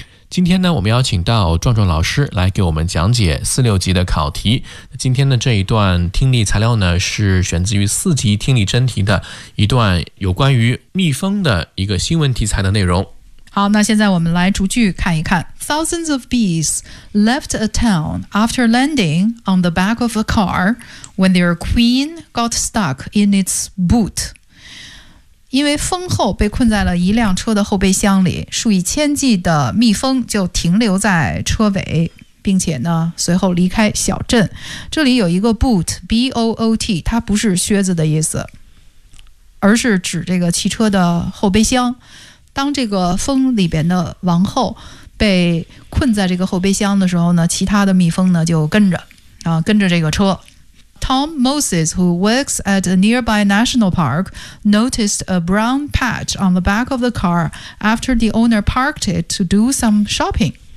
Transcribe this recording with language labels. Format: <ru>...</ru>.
<zh>今天呢，我们邀请到壮壮老师来给我们讲解四六级的考题。今天的这一段听力材料呢，是选自于四级听力真题的一段有关于蜜蜂的一个新闻题材的内容。好，那现在我们来逐句看一看。</zh> <en>Thousands of bees left a town after landing on the back of a car when their queen got stuck in its boot.</en> <zh>因为蜂后被困在了一辆车的后备箱里，数以千计的蜜蜂就停留在车尾，并且呢随后离开小镇。这里有一个 boot, B-O-O-T, 它不是靴子的意思，而是指这个汽车的后备箱。当这个蜂里边的王后被困在这个后备箱的时候呢，其他的蜜蜂呢就跟着这个车。</zh> <en>Tom Moses, who works at a nearby national park, noticed a brown patch on the back of the car after the owner parked it to do some shopping.</en>